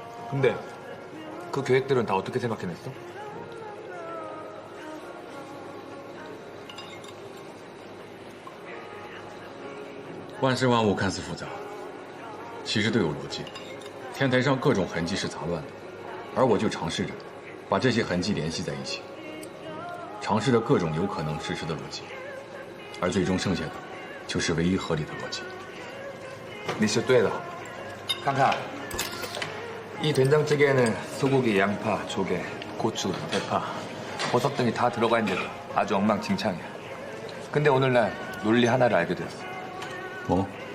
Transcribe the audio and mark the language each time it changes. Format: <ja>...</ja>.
<ko>근데 그 계획들은 다 어떻게 생각해냈어?</ko> <zh>"万事万物看似复杂，其实都有逻辑。天台上各种痕迹是杂乱的，而我就尝试着把这些痕迹联系在一起，尝试着各种有可能实施的逻辑，而最终剩下的就是唯一合理的逻辑。你是对的。看看，</zh> <ko>이 된장찌개에는 소고기, 양파, 조개, 고추, 대파, 버섯 등이 다 들어가 있는데도 아주 엉망진창이야. 근데 오늘날 논리 하나를 알게 되었어. 뭐?</ko>